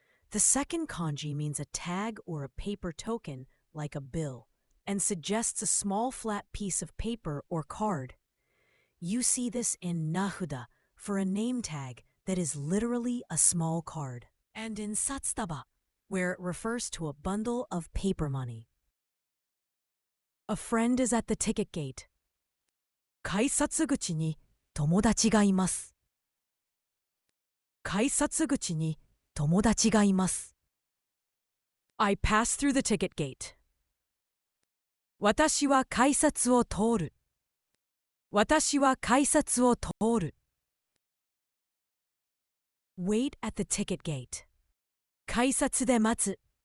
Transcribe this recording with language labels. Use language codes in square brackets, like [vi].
[en] The second kanji means a tag or a paper token, like a bill, and suggests a small flat piece of paper or card. You see this in nahuda for a name tag that is literally a small card, and in satsutaba, where it refers to a bundle of paper money. A friend is at the ticket gate. [ja] 改札口に友達がいます。改札口に友達がいます。 [en] I pass through the ticket gate. [ja] 私は改札を通る。私は改札を通る。 [en] Wait at the ticket gate. [ja] 改札で待つ。